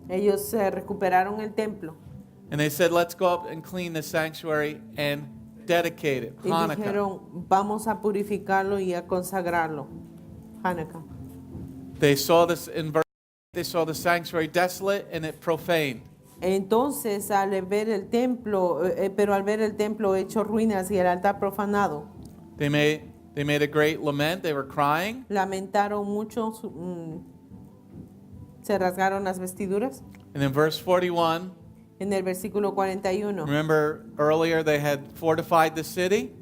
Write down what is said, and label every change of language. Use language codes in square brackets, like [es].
[es] Ellos recuperaron el templo [en] and they said, let's go up and clean the sanctuary and dedicate it. [es] y Hanukkah. dijeron, vamos a purificarlo y a consagrarlo. Hanukkah. [en] They saw this in verse. They saw the sanctuary desolate and it profaned. [es] Entonces, al ver el templo, hecho ruinas y el altar profanado, [en] They made a great lament. They were crying. [es] lamentaron mucho, se rasgaron las vestiduras. [en] And in verse 41, [es] En el versículo 41, [en] remember earlier they had fortified the city.